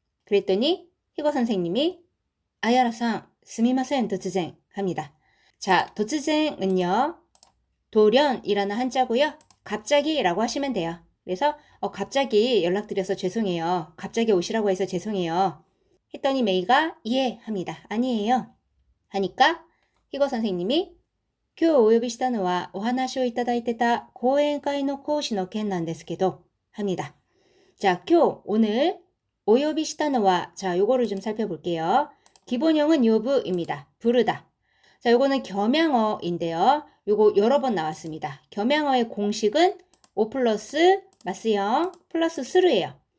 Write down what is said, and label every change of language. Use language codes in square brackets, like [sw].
[ko] 그랬더니 희고 선생님이 아야라さん, [ja] 스미마센 도츠쟁 [ko] 합니다. 자, 도츠쟁은요, 돌연이라는 한자고요. 갑자기 라고 하시면 돼요. 그래서 갑자기 연락드려서 죄송해요. 갑자기 오시라고 해서 죄송해요. 했더니 메이가 예 합니다. 아니에요. 하니까 희고 선생님이 [ja] 今日お呼びしたのはお話をいただいてた講演会の講師の件なんですけど [ko] 합니다. 자, [ja] 今日 [ko] 오늘 [ja] お呼びしたのは [ko] 자, 요거를 좀 살펴볼게요. 기본형은 요부입니다. 부르다. 자, 요거는 겸양어인데요. 요거 여러 번 나왔습니다. 겸양어의 공식은 5 플러스 마스형 플러스 스르예요.